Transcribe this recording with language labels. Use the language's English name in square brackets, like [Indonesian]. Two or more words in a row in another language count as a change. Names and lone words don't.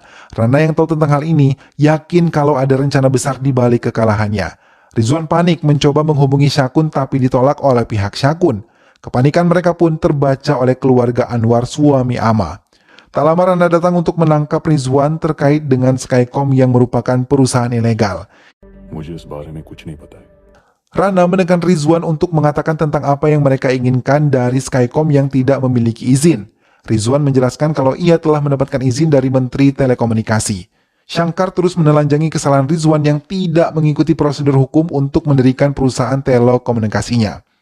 [Indonesian] Rana yang tahu tentang hal ini yakin kalau ada rencana besar di balik kekalahannya. Rizwan panik mencoba menghubungi Syakun tapi ditolak oleh pihak Syakun. Kepanikan mereka pun terbaca oleh keluarga Anwar, suami Ama. Tak lama Rana datang untuk menangkap Rizwan terkait dengan Skycom yang merupakan perusahaan ilegal. [Hindi] मुझे इस बारे में कुछ नहीं पता है. [Indonesian] Rana menekan Rizwan untuk mengatakan tentang apa yang mereka inginkan dari Skycom yang tidak memiliki izin. Rizwan menjelaskan kalau ia telah mendapatkan izin dari Menteri Telekomunikasi. Shankar terus menelanjangi kesalahan Rizwan yang tidak mengikuti prosedur hukum untuk mendirikan perusahaan telekomunikasinya.